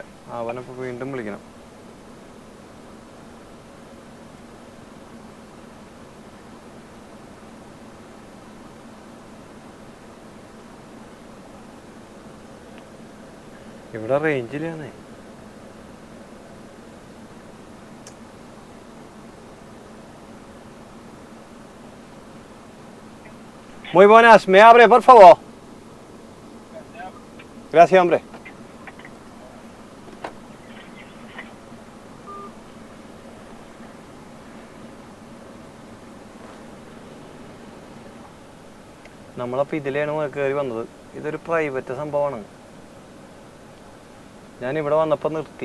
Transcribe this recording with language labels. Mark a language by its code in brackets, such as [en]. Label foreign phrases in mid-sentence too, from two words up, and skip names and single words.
[ml] അവനപ്പോൾ വീണ്ടും വിളിക്കണം. ഇവിടെ റേഞ്ചില്ലാന്നേ. [es] Muy buenas, ¿me abre, por favor? Gracias, hombre. [ml] നമ്മളപ്പോൾ ഇതിലാണ് കയറി വന്നത്. ഇതൊരു പ്രൈവറ്റ് സംഭവമാണ്. ഞാനിവിടെ വന്നപ്പോൾ നിർത്തി.